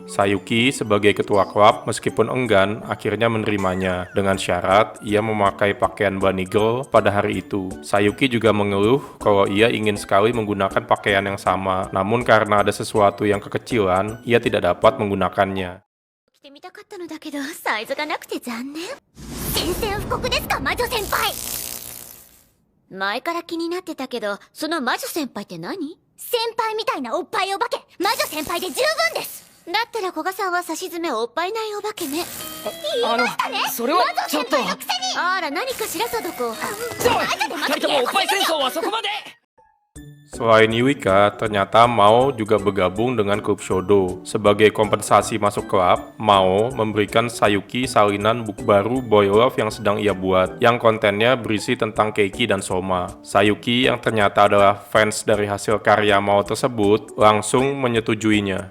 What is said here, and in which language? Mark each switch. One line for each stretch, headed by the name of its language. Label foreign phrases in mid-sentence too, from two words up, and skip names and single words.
Indonesian: Sayuki sebagai ketua klub meskipun enggan akhirnya menerimanya dengan syarat ia memakai pakaian bunny girl pada hari itu. Sayuki juga mengeluh kalau ia ingin sekali menggunakan pakaian yang sama, namun karena ada sesuatu yang kekecilan ia tidak dapat menggunakannya.
Japanese: 着てみたかったのだけどサイズがなくて残念。宣戦布告ですか魔女先輩。前から気になってたけど、その魔女先輩って何？先輩みたいなおっぱいお化け、魔女先輩で十分です。だったら古賀さんは差し詰めおっぱいないお化けね。言いましたね。それはちょっと。魔女先輩のくせに。あら何かしらそどこ。二人ともおっぱい戦争はそこまで。
Indonesian: Selain Yuika, ternyata Mao juga bergabung dengan klub Shodo. Sebagai kompensasi masuk klub, Mao memberikan Sayuki salinan buku baru
English: boy love
Indonesian: yang sedang ia buat, yang kontennya berisi tentang Keiki dan Soma. Sayuki yang ternyata adalah fans dari hasil karya Mao tersebut, langsung menyetujuinya.